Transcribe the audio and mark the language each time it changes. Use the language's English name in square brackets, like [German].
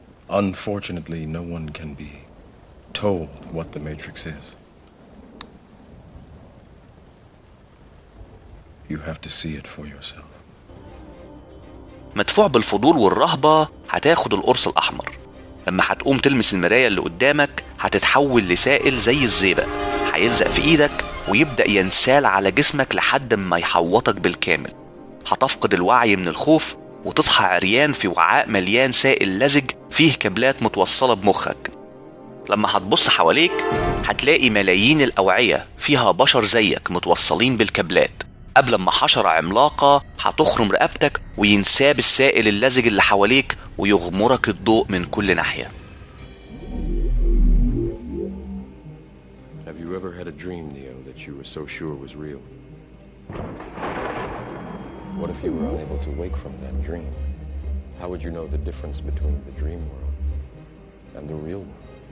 [English] Unfortunately, no one can be told what the Matrix is. You have to see it for yourself. [Arabic] مدفوع بالفضول والرهبة هتاخد القرص الأحمر. لما هتقوم تلمس المراية اللي قدامك هتتحول لسائل زي الزئبق، هيلزق في إيدك ويبدأ ينسال على جسمك لحد ما يحوطك بالكامل. هتفقد الوعي من الخوف وتصحى عريان في وعاء مليان سائل لزج فيه كابلات متوصلة بمخك. لما هتبص حواليك هتلاقي ملايين الأوعية فيها بشر زيك متوصلين بالكابلات، قبل ما حشرة عملاقة هتخرم رقبتك وينساب السائل اللزج اللي حواليك ويغمرك الضوء من كل ناحية. [English] Have you ever had a dream, Neo, that you were so sure was real? What if you were unable to wake from that dream? How would you know the difference between the dream world and the real world?